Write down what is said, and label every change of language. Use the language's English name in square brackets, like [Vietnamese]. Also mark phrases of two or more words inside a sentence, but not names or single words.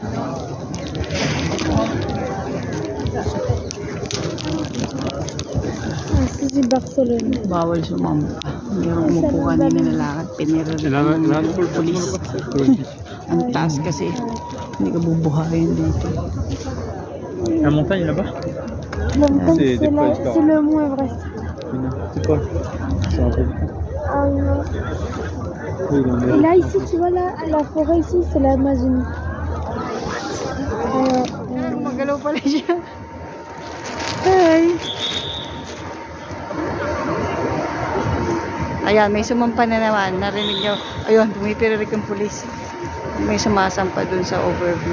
[Filipino] Si Barcelona. Bawal sumampa. Mayroong umupo kanina na lakad. Pinira ng pulis. Ang taas kasi. Hindi ka bubuhayin dito. [French] La montagne là-bas? C'est des points c'est le mont Everest. C'est quoi? C'est un peu. Ah non. Oui, dans Et là, ici, tu vois, là, la forêt ici, c'est l'Amazonie. [Filipino] Magalaw pala siya. Hi! Ayan, may sumampa na naman. Narinig nyo. Ayun, pumipiririk yung pulis. May sumasampa dun sa overview.